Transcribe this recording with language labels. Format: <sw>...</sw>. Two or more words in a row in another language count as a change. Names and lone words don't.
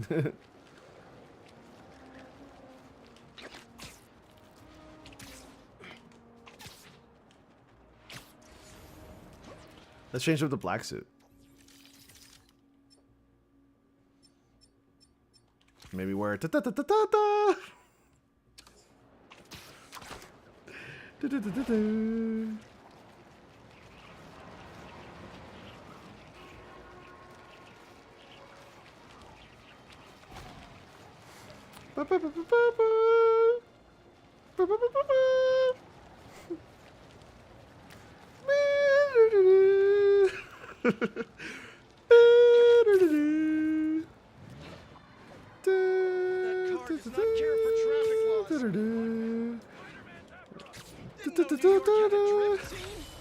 <en>Let's change up the black suit. Maybe wear ta ta ta ta ta ta. Du-du-du-du-du. Ba-ba-ba-ba-ba-ba. Ba-ba-ba-ba-ba. That car does not care for traffic laws. Didn't know New York had a drift scene.</en>